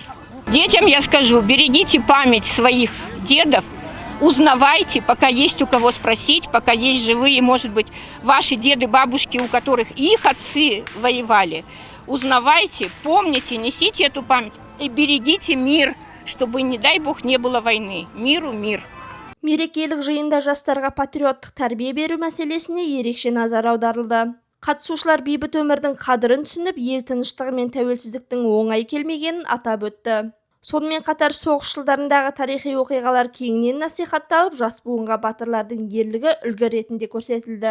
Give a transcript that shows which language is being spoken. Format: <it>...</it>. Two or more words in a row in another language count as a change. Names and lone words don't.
<ru>Детям я скажу, берегите память своих дедов, узнавайте, пока есть у кого спросить, пока есть живые, может быть, ваши деды, бабушки, у которых их отцы воевали. Узнавайте, помните, несите эту память и берегите мир, чтобы, не дай бог, не было войны. Миру мир.</ru> <kk>Мерекелік жиында жастарға патриоттық тәрбие беру мәселесіне ерекше назар аударылды. Қатысушылар бейбіт өмірдің қадірін түсініп, ел тыныштығы мен тәуелсіздіктің оңай келмегенін атап өтті. Сонымен қатар соғыс жылдарындағы тарихи оқиғалар кеңінен насихатталып, жас буынға батырлардың ерлігі үлгі ретінде көрсетілді.</kk>